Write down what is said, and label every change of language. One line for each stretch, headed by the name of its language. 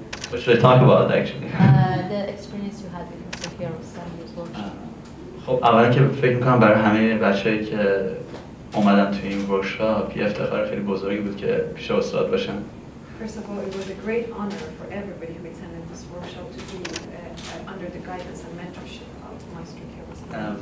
English: What should I talk about actually? The experience you had with Mr. Kiarostami's workshop.
Persian: خب اولا که فکر میکنم برای همه بچه‌ای که اومدن توی این ورکشاپ یه افتخار خیلی بزرگی بود که پیش استاد باشن.
English: First of all, it was a great honor for everybody who attended this workshop to be under the guidance and mentorship of Master Kiarostami.